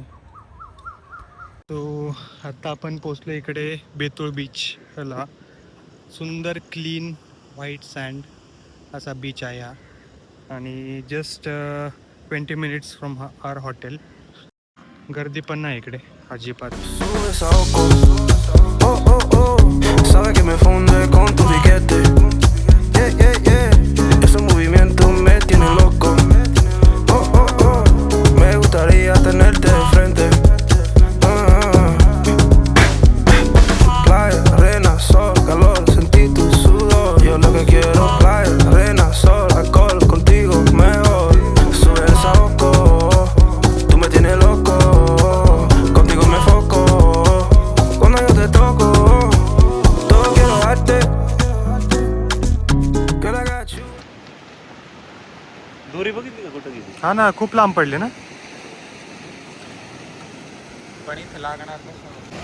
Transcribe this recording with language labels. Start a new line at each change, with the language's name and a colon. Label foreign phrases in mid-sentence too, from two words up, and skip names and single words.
Marathi: तो आता आपण पोचलो इकडे बेतूळ बीचला. सुंदर
English: clean white sand
Marathi: असा बीच आहे हा.
English: आणि just 20 minutes from our hotel.
Marathi: गर्दी पण नाही इकडे अजिबात.
Spanish: Sube esa oco, oh oh oh, sabe que me funde con tu piquete, yeah yeah yeah, esos movimientos me tienen loco, oh oh oh, me gustaría tenerte de frente, playa, arena, sol, calor, sentí tu sudor, yo lo que quiero, playa, arena, sol, alcohol, contigo mejor, sube esa oco, tú me tienes loco.
Marathi: दोरी बघितली का कुठं गेली? हा ना, खूप लांब पडले ना. पण इथं लागणार कसं?